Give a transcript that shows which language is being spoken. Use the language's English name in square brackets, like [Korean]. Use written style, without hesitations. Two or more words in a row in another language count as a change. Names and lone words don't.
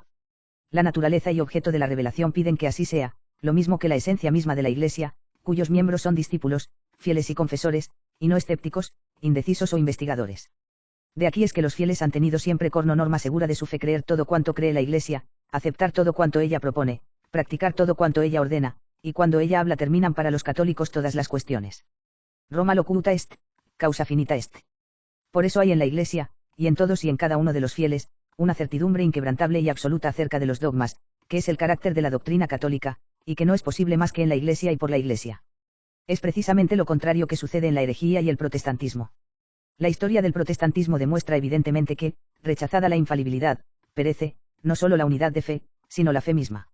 [Spanish] La naturaleza y objeto de la revelación piden que así sea, lo mismo que la esencia misma de la Iglesia, cuyos miembros son discípulos, fieles y confesores, y no escépticos, indecisos o investigadores. De aquí es que los fieles han tenido siempre como norma segura de su fe creer todo cuanto cree la Iglesia, aceptar todo cuanto ella propone, practicar todo cuanto ella ordena, y cuando ella habla terminan para los católicos todas las cuestiones. [Latin] Roma locuta est, causa finita est. [Spanish] Por eso hay en la Iglesia, y en todos y en cada uno de los fieles, una certidumbre inquebrantable y absoluta acerca de los dogmas, que es el carácter de la doctrina católica, y que no es posible más que en la Iglesia y por la Iglesia. Es precisamente lo contrario que sucede en la herejía y el protestantismo. La historia del protestantismo demuestra evidentemente que, rechazada la infalibilidad, perece, no solo la unidad de fe, sino la fe misma.